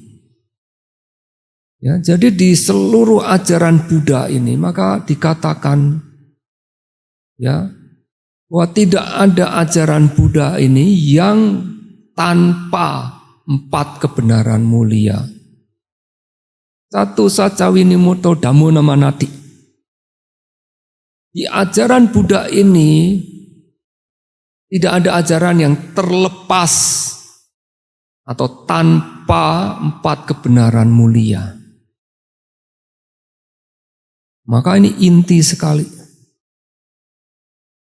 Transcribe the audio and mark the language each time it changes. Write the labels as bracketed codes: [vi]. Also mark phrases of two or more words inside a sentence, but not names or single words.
[id] Ya, jadi di seluruh ajaran Buddha ini maka dikatakan ya bahwa tidak ada ajaran Buddha ini yang tanpa 4 kebenaran mulia. [pi] Satu saca winimoto dhammo namanati. [id] Di ajaran Buddha ini tidak ada ajaran yang terlepas atau tanpa 4 kebenaran mulia. Maka ini inti sekali.